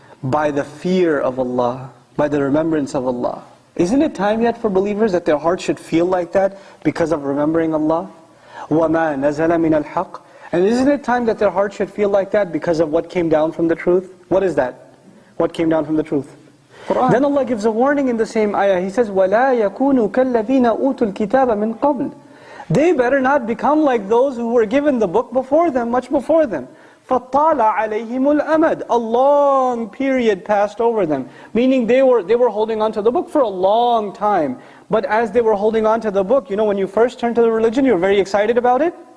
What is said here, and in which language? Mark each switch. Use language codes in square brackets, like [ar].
[en] By the fear of Allah, by the remembrance of Allah. Isn't it time yet for believers that their hearts should feel like that because of remembering Allah? [ar] وَمَا نَزَلَ مِنَ الْحَقِّ. [en] And isn't it time that their hearts should feel like that because of what came down from the truth? What is that? What came down from the truth? Quran. Then Allah gives a warning in the same ayah. He says, [ar] وَلَا يَكُونُوا كَالَّذِينَ أُوتُوا الْكِتَابَ مِنْ قَبْلِ. [en] They better not become like those who were given the book before them, much before them. [ar] فَطَّالَ عَلَيْهِمُ الْأَمَدِ. [en] A long period passed over them. Meaning they were holding on to the book for a long time. But as they were holding on to the book, you know when you first turned to the religion, you were very excited about it?